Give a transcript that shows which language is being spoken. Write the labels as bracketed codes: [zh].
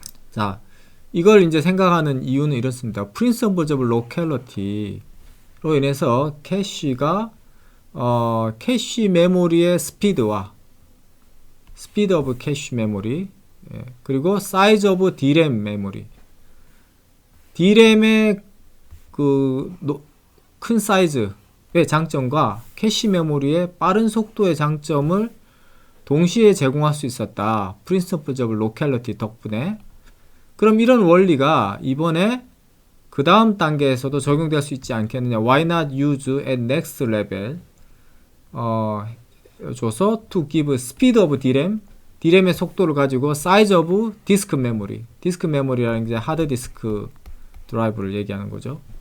[ko] 자, 이걸 이제 생각하는 이유는 이렇습니다. Principles of Locality로 인해서 캐시가 캐시 메모리의 스피드와 스피드 오브 캐시 메모리, 그리고 사이즈 오브 D램 메모리, D램의 그 큰 사이즈의 장점과 캐시 메모리의 빠른 속도의 장점을 동시에 제공할 수 있었다. Principles of Locality 덕분에. 그럼 이런 원리가 이번에 그 다음 단계에서도 적용될 수 있지 않겠느냐. [en] Why not use at next level? [ko] 줘서 [en] to give speed of DRAM, [ko] DRAM의 속도를 가지고 [en] size of disk memory, [ko] 디스크 메모리라는 게 하드 디스크 드라이브를 얘기하는 거죠.